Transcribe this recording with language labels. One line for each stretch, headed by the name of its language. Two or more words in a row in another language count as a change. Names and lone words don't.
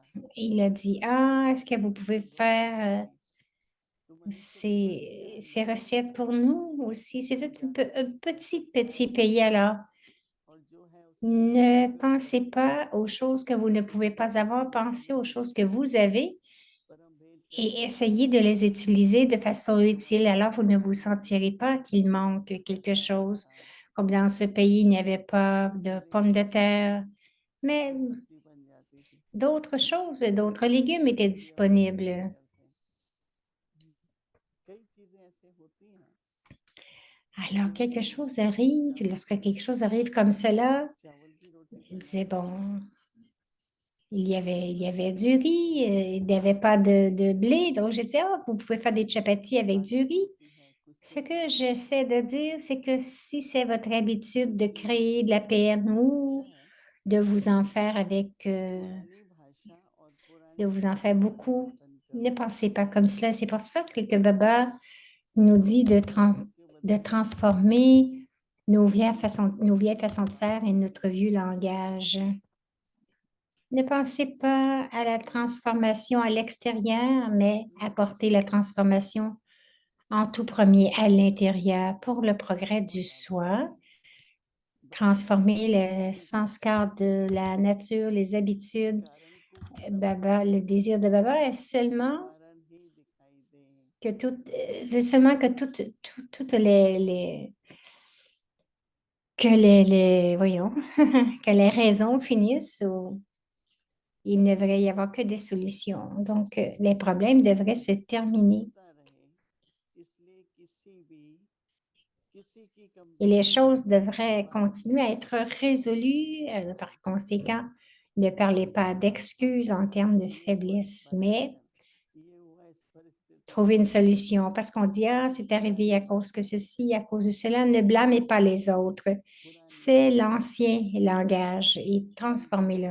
French: il a dit, ah, est-ce que vous pouvez
Hindi: तो बोला
French: faire
Hindi: कि तुम अनेकों भाषा
French: ces
Hindi: जानती हो
French: recettes pour nous aussi? C'est
Hindi: तुम
French: un
Hindi: जानती हो
French: petit pays alors.
Hindi: और जो है उसको
French: Ne
Hindi: इस्तेमाल करो
French: pensez pas aux choses que vous ne pouvez pas avoir, pensez aux choses que vous avez
Hindi: पर हम भेंट
French: et
Hindi: करेंगे
French: essayez de les utiliser de façon utile.
Hindi: तुम्हारे
French: Alors, vous ne vous
Hindi: देश में
French: sentirez pas qu'il manque quelque
Hindi: ऐसा नहीं
French: chose.
Hindi: था
French: Comme dans ce pays, il n'y avait pas
Hindi: और
French: de
Hindi: चीजें
French: pommes de
Hindi: मिल जाती
French: terre,
Hindi: थी
French: mais
Hindi: और सब्जी बन जाती थी
French: d'autres choses, d'autres légumes étaient
Hindi: तभी हम इस्तेमाल
French: disponibles.
Hindi: करते हैं कई चीजें ऐसे होती हैं
French: Alors,
Hindi: जीवन
French: quelque
Hindi: में
French: chose arrive,
Hindi: चावल
French: lorsque
Hindi: की
French: quelque
Hindi: रोटी
French: chose arrive comme cela,
Hindi: चावल की रोटी
French: il
Hindi: बनाना
French: disait, bon, il y
Hindi: बहुत
French: avait du
Hindi: कठिन है
French: riz, il n'y avait pas de blé. Donc, j'ai dit, ah, vous pouvez faire des chapatis avec du
Hindi: आदत
French: riz.
Hindi: होती है
French: Ce
Hindi: खुशी की
French: que j'essaie de dire, c'est que si c'est votre habitude de
Hindi: इसलिए
French: créer de la peine
Hindi: बहुत अच्छा
French: ou
Hindi: है
French: de vous en faire avec,
Hindi: पुरानी भाषा और
French: de
Hindi: पुरानी
French: vous en faire
Hindi: चीजों का
French: beaucoup,
Hindi: चिंतन
French: ne
Hindi: करो
French: pensez pas comme cela. C'est pour ça que Baba nous dit
Hindi: चीजों के
French: de
Hindi: बदलने का
French: transformer nos vieilles façons de faire et notre vieux langage. Ne pensez pas à la transformation à l'extérieur, mais apportez la transformation en tout premier à l'intérieur pour le progrès du
Hindi: बहुत ज्यादा
French: soi.
Hindi: बहुत
French: Transformer le
Hindi: अच्छी बात है
French: sanskar de la nature, les
Hindi: कि
French: habitudes.
Hindi: कारण को खत्म
French: Baba,
Hindi: करो
French: le désir de Baba est seulement
Hindi: कारण ही दिखाई दे
French: que veut seulement que toutes voyons, que les raisons finissent ou il ne devrait y avoir que des solutions. Donc, les problèmes devraient se terminer
Hindi: होता रहे इसलिए किसी की
French: et les
Hindi: कमजोरी
French: choses
Hindi: की
French: devraient
Hindi: बात
French: continuer à être résolues. Par conséquent, Ne parlez pas d'excuses en termes de faiblesse, mais trouver une solution parce qu'on dit, ah, c'est arrivé à cause que ceci, à cause de cela. Ne blâmez pas les autres. C'est l'ancien langage et transformez-le.